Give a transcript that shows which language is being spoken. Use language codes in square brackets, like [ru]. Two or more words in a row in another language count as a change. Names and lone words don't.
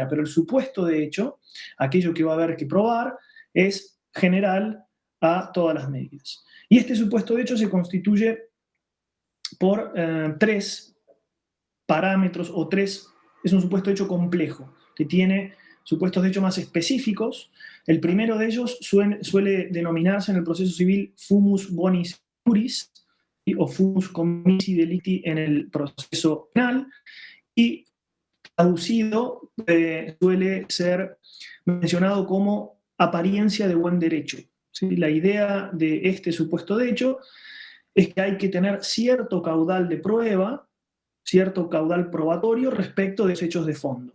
[es] Pero el supuesto de hecho, aquello que va a haber que probar, es general a todas las medidas. Y este supuesto de hecho se constituye por tres parámetros, es un supuesto de hecho complejo, que tiene supuestos de hecho más específicos. El primero de ellos suele denominarse en el proceso civil [la] fumus bonis juris, [es] o [la] fumus commissii delicti [es] en el proceso penal, y traducido suele ser mencionado como apariencia de buen derecho. ¿Sí? La idea de este supuesto de hecho es que hay que tener cierto caudal de prueba, cierto caudal probatorio respecto de los hechos de fondo.